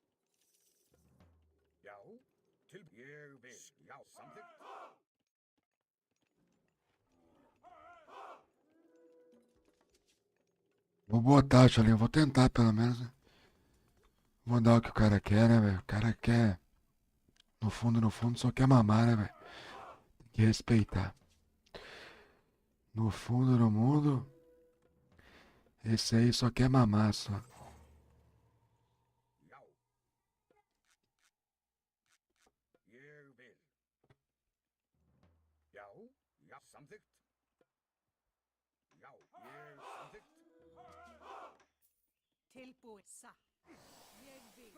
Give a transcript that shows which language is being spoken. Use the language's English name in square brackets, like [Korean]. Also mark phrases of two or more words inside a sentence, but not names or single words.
[Icelandic] Já. Ég vil. Já. Samþykkt. [Portuguese] Vou botar, Tcholinho. Vou tentar, pelo menos, né? Vou dar o que o cara quer, né, velho? O cara quer. No fundo, só quer mamar, né, velho? Tem que respeitar. No fundo do mundo, esse aí só quer mamar, só. [Icelandic] Já. Ég vil. Já. Já. Samþykkt. Já. Ég samþykkt. Tilbúin. Satt. Ég vil.